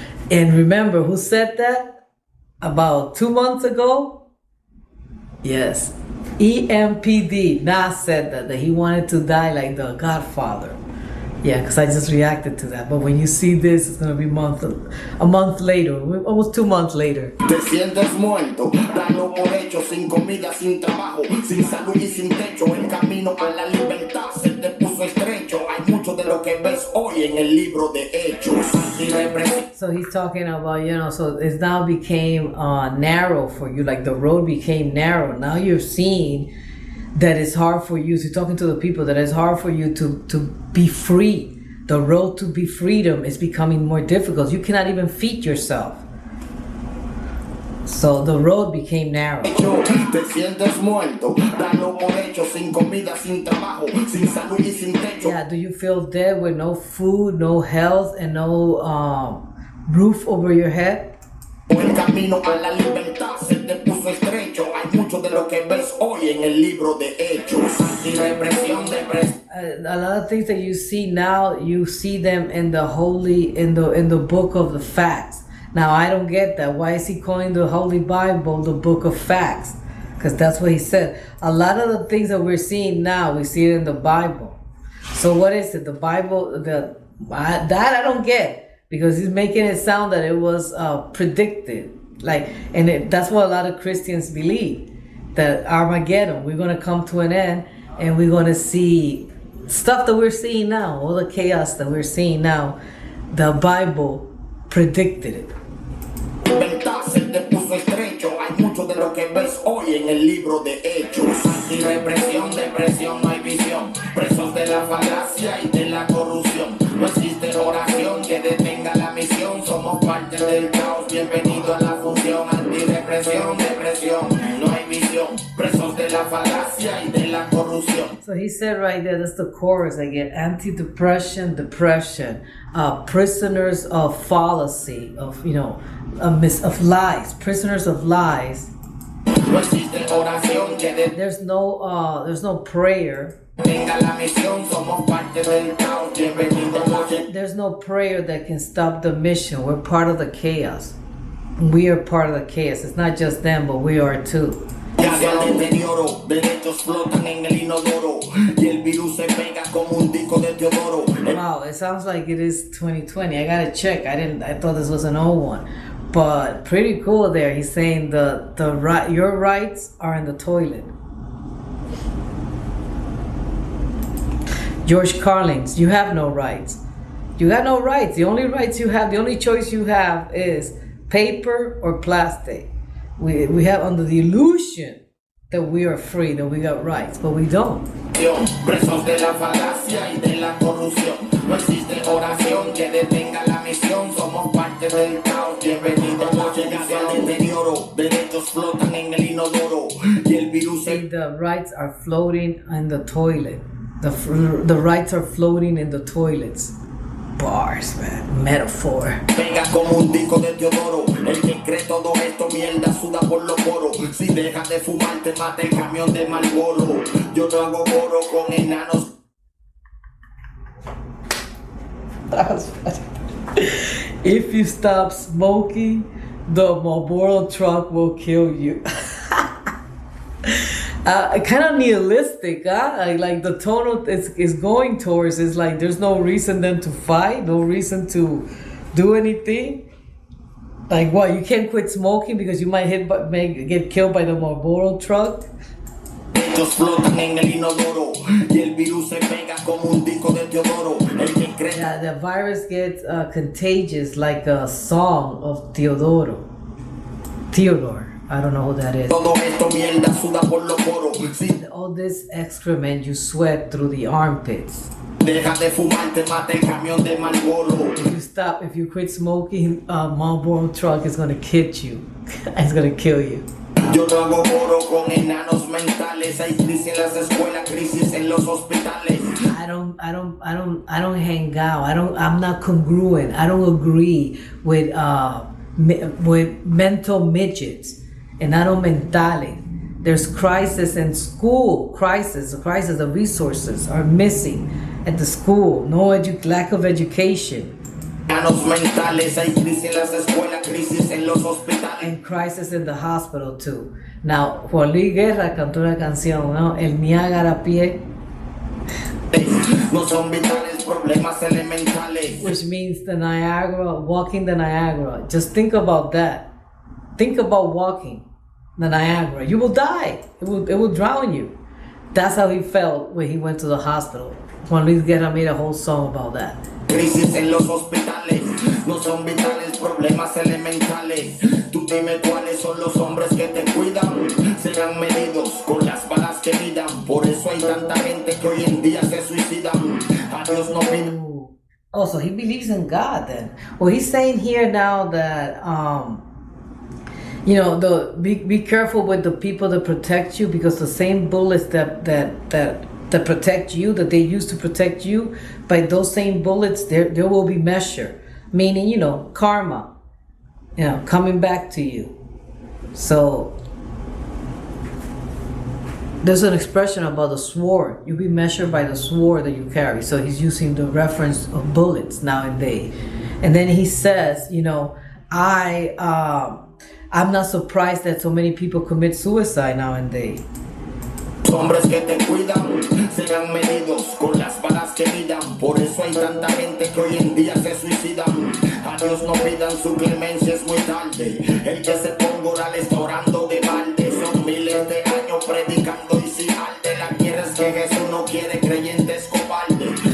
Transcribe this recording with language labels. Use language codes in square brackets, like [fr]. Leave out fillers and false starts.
[en] And remember, who said that? About 2 months ago? Yes. EMPD, Nas said that he wanted to die like the Godfather. Yeah, because I just reacted to that. But when you see this, it's going to be a month later, almost 2 months later. [es] Te sientes muerto, dalo por hecho, sin comida, sin trabajo, sin salud y sin techo. El camino a la libertad se te puso estrecho. Hay mucho de lo que ves hoy en el libro de Hechos. [en] So he's talking about, so it now became narrow for you, like the road became narrow. Now you're seeing that it's hard for you. So talking to the people that it's hard for you to be free. The road to be freedom is becoming more difficult. You cannot even feed yourself. So the road became narrow. [es] Te sientes muerto, dalo por hecho, sin comida, sin trabajo, sin salud y sin techo. [en] Yeah, do you feel dead with no food, no health, and no roof over your head? [es] El camino a la libertad se te puso estrecho. Hay mucho de lo que ves hoy en el libro de Hechos. Represión, depresión. [en] A lot of things that you see now, you see them in the book of the facts. Now I don't get that. Why is he calling the Holy Bible the book of facts? Because that's what he said. A lot of the things that we're seeing now, we see it in the Bible. So what is it? The Bible, that I don't get. Because he's making it sound that it was predicted. That's what a lot of Christians believe. That Armageddon, we're going to come to an end and we're going to see stuff that we're seeing now, all the chaos that we're seeing now. The Bible predicted it. [es] Se te puso estrecho. Hay mucho de lo que ves hoy en el libro de Hechos. Represión, depresión, no hay visión. Presos de la falacia y de la corrupción. No existe oración que detenga la misión. Somos parte del caos. Bienvenido a la función. Antidepresión, depresión, no hay visión. Presos de la falacia y de la corrupción. [en] So he said right there, that's the chorus again. Anti-depression, depression. Prisoners of fallacy, of lies. Prisoners of lies. [es] No existe oración que [en] There's no prayer. There's no prayer that can stop the mission. We're part of the chaos. We are part of the chaos. It's not just them, but we are too. [es] Hacia el deterioro, derechos flotan en el inodoro y el virus se pega como un disco de Teodoro. [en] Wow, it sounds like it is 2020. I gotta check. I thought this was an old one, but pretty cool. There, he's saying your rights are in the toilet. George Carlins, you have no rights. You got no rights. The only rights you have, the only choice you have is paper or plastic. We have under the illusion that we are free, that we got rights, but we don't. [es] Presos de la falacia y de la corrupción. No existe oración que detenga la misión. Somos parte del caos. Bienvenido a la llegada al deterioro. Derechos flotan en el inodoro y el virus se... [en] The rights are floating in the toilet. The rights are floating in the toilets. Bars, man. Metaphor. [es] Pega como un disco de Teodoro. El que cree todo esto mierda suda por los poros. Si dejas de fumar te mata el camión de Marlboro. Yo no hago coro con enanos. [en] That was funny. If you stop smoking, the Marlboro truck will kill you. Kind of nihilistic, huh? Like the tone is going towards is like there's no reason then to fight, no reason to do anything. Like what? You can't quit smoking because you might get killed by the Marlboro truck. [es] Ellos flotan en el inodoro y el virus se pega como un disco de Teodoro. El que cree... [en] Yeah, the virus gets contagious like a song of Theodore. I don't know who that is. [es] Todo esto mierda suda por los poros. [en] All this excrement you sweat through the armpits. [es] Deja de fumar te mata el camión de Marlboro. [en] If you quit smoking, Marlboro truck is gonna hit you. It's gonna kill you. [es] Yo no hago coro con enanos mentales. Hay crisis en las escuelas, crisis en los hospitales. [en] I don't hang out. I'm not congruent. I don't agree with mental midgets. And I don't mentales. There's crisis in school. Crisis. The resources are missing at the school. Lack of education. [es] Mentales, hay crisis en las escuelas, crisis en los hospitales. [en] And crisis in the hospital too. [es] Now, Juan Luis Guerra cantó una canción, ¿no? El Niágara a pie. No son vitales, problemas elementales. [en] Which means the Niagara, walking the Niagara. Just think about that. Think about walking the Niagara. You will die. It will drown you. That's how he felt when he went to the hospital. Juan Luis Guerra made a whole song about that. [es] Crisis en los hospitales, no son vitales, problemas elementales. Tú dime cuáles son los hombres que te cuidan. Serán medidos con las balas que midan. Por eso hay tanta gente que hoy en día se suicidan. A Dios no piden. [en] Oh, so he believes in God then. Well, he's saying here now that be careful with the people that protect you, because the same bullets that protect you, that they use to protect you, by those same bullets there will be measure, meaning karma, coming back to you. So there's an expression about the sword. You'll be measured by the sword that you carry. So he's using the reference of bullets nowadays. And then he says, I'm not surprised that so many people commit suicide nowadays. [es] Hombres que te cuidan serán medidos con las balas que midan. Por eso hay tanta gente que hoy en día se suicidan. A Dios no pidan su clemencia, es muy tarde. El que se ponga oral está orando de balde. Son miles de años predicando y si alde la quieres que Jesús no quiere, creyente es cobarde.